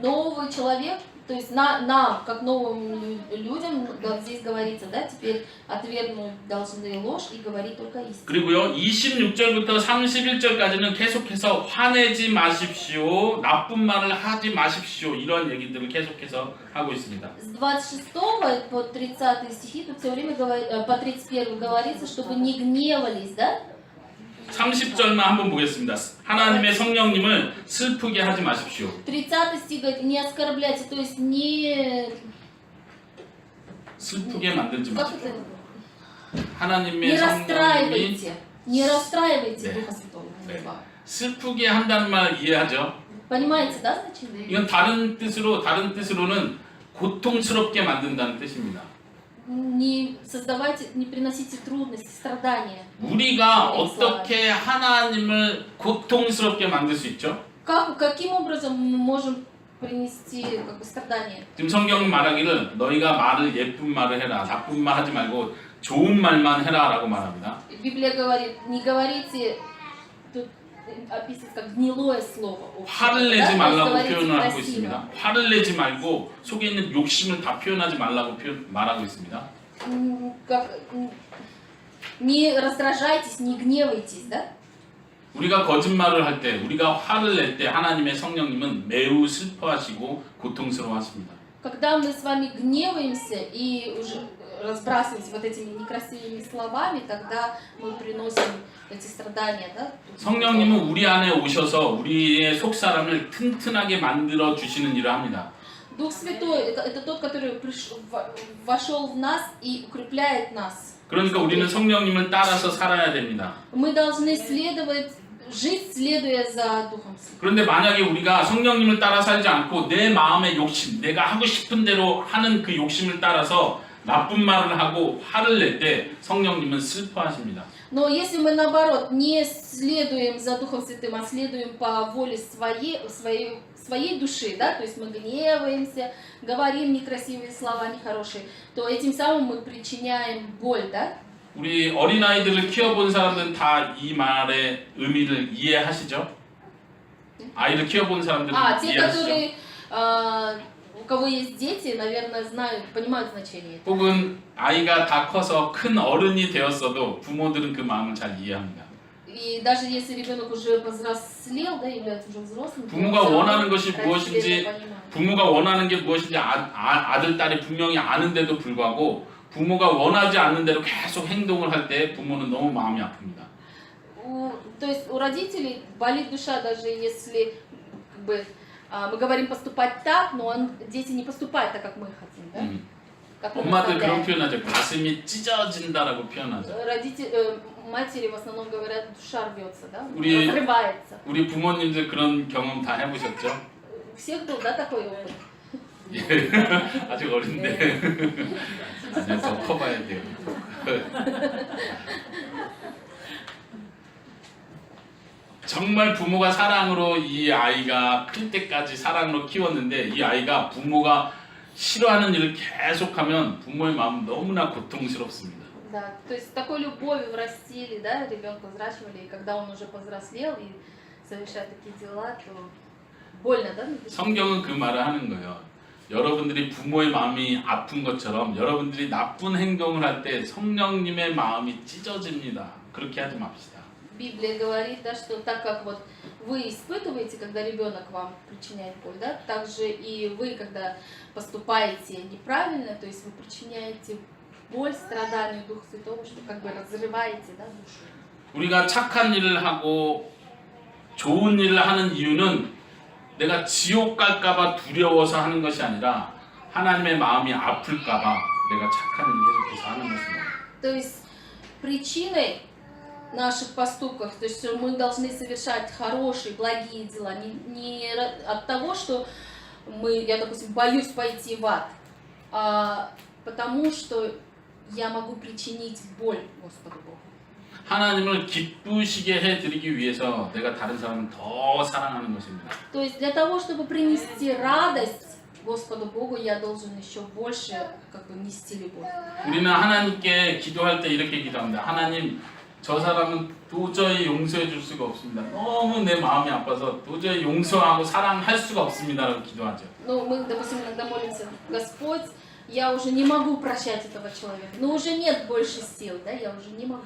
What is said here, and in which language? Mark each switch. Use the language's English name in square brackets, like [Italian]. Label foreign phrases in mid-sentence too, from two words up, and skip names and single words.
[Russian] Новый человек, то есть нам, как новым людям, здесь говорится, да, теперь отвергнуть должны ложь и говорить только истину. [Korean] 그리고요 26절부터 31절까지는 계속해서 화내지 마십시오. 나쁜 말을 하지 마십시오. 이런 얘기들을 계속해서 하고 있습니다. [Russian] С 26 по 30 стихи тут все время по 31 говорится, чтобы не гневались, да? [Korean] 30절만 한번 보겠습니다. 하나님의 성령님을 슬프게 하지 마십시오. [Russian] 30 стих говорит, не оскорбляйте, то есть не... [Korean] 슬프게 만들지 [Russian] Как [Korean] 마십시오. [Russian] это? [Korean] 하나님의 [Russian] Не [Korean] 성령님이 [Russian] расстраивайте. Не расстраивайте [Korean] 네. [Russian] Духа Святого. [Korean] 네. 슬프게 한다는 말 이해하죠? [Russian] Понимаете, да, значение? [Korean] 이건 다른 뜻으로는 고통스럽게 만든다는 뜻입니다. [Russian] Не создавайте, не приносите трудности, страдания. [Korean] 우리가 어떻게 하나님을 고통스럽게 만들 수 있죠? [Russian] Каким образом мы можем принести как бы, страдания? [Korean] 지금 성경은 말하기를 너희가 말을 예쁜 말을 해라. 나쁜 말 하지 말고 좋은 말만 해라라고 말합니다. [Russian] Библия говорит, не говорите, тут описывается как гнилое слово. [Korean] 화를 내지 말라고 [Russian] говорите [Korean] 표현을 하고 [Russian] красиво. [Korean] 있습니다. 화를 내지 말고 속에 있는 욕심을 다 표현하지 말라고 말하고 있습니다. [Russian] Не раздражайтесь, не гневайтесь, да? [Korean] 우리가 거짓말을 할 때, 우리가 화를 낼 때 하나님의 성령님은 매우 슬퍼하시고 고통스러워하십니다. [Russian] Когда мы с вами гневаемся и уже разбрасываемся вот этими некрасивыми словами, тогда мы приносим эти страдания, да? [Korean] 성령님은 우리 안에 오셔서 우리의 속사람을 튼튼하게 만들어 주시는 일을 합니다. [Russian] Дух Святой это тот, который вошел в нас и укрепляет нас. [Korean] 그러니까 우리는 성령님을 따라서 살아야 됩니다. [Russian] Мы должны жить, следуя за Духом Святым. [Korean] 그런데 만약에 우리가 성령님을 따라 살지 않고 내 마음의 욕심, 내가 하고 싶은 대로 하는 그 욕심을 따라서 나쁜 말을 하고 화를 낼 때 성령님은 슬퍼하십니다. [Russian] Но если мы наоборот не следуем за Духом Святым, а следуем по воле своей души, да, то есть мы гневаемся, говорим некрасивые слова, нехорошие, то этим самым мы причиняем боль, да? [Korean] 우리 어린아이들을 키워본 사람들은 다 이 말의 의미를 이해하시죠? 아이를 키워본 사람들은 [Russian] Те, [Korean] 이해하시죠? [Russian] которые, у кого есть дети, наверное, понимают значение. [Korean] 혹은 아이가 다 커서 큰 어른이 되었어도 부모들은 그 마음을 잘 이해합니다. [Russian] И даже если ребенок уже повзрослел, да, является уже взрослым, [Korean] 부모가 원하는 것이 무엇인지, [Russian] понимают. [Korean] 부모가 원하는 게 무엇인지 아들, 딸이 분명히 아는데도 불구하고 부모가 원하지 않는 대로 계속 행동을 할 때 부모는 너무 마음이 아픕니다. [Russian] То есть у родителей болит душа, даже если как бы, мы говорим поступать так, но дети не поступают так, как мы хотим, да? Как мы [Korean] 엄마들 그런 [Russian] наставляем. [Korean] 표현하죠. 가슴이 찢어진다라고 표현하죠. [Russian] матери в основном говорят, душа рвется, да? [Korean] 우리- [Russian] Разрывается. [Korean] 우리 부모님들 그런 경험 다 해보셨죠? [Russian] У всех был, да, такой опыт? [Korean] 예, 아직 어린데 아니요 더 커봐야 돼요. 정말 부모가 사랑으로 이 아이가 클 때까지 사랑으로 키웠는데 이 아이가 부모가 싫어하는 일을 계속하면 부모의 마음 너무나 고통스럽습니다. [Russian] Да, то есть с такой любовью растили, да, ребенка взращивали, и когда он уже повзрослел и совершает такие дела, то больно, да? на душе? [Korean] 성경은 그 말을 하는 거예요. 여러분들이 부모의 마음이 아픈 것처럼 여러분들이 나쁜 행동을 할 때 성령님의 마음이 찢어집니다. 그렇게 하지 맙시다. [Russian] Библия говорит, да, что так как вот вы испытываете, когда ребенок вам причиняет боль, да, так же и вы, когда поступаете неправильно, то есть вы причиняете боль, страдание Духа Святого, что как бы разрываете, да, душу. [Korean] 우리가 착한 일을 하고 좋은 일을 하는 이유는 내가 지옥 갈까봐 두려워서 하는 것이 아니라 하나님의 마음이 아플까봐 내가 착한 일을 계속해서 하는 것입니다. [Russian] То есть причиной наших поступков, то есть мы должны совершать хорошие, благие дела, не от того, что я, допустим, боюсь пойти в ад, а потому что я могу причинить боль Господу Богу. [Korean] 하나님을 기쁘시게 해드리기 위해서 내가 다른 사람을 더 사랑하는 것입니다. [Russian] То есть для того, чтобы принести радость Господу Богу, я должен еще больше как бы нести любовь. [Korean] 우리는 하나님께 기도할 때 이렇게 기도합니다. 하나님, 저 사람은 도저히 용서해 줄 수가 없습니다. 너무 내 마음이 아파서 도저히 용서하고 사랑할 수가 없습니다라고 기도하죠. [Russian] Ну, мы, допустим, иногда молимся, Господь, я уже не могу прощать этого человека, но уже нет больше сил, да, я уже не могу.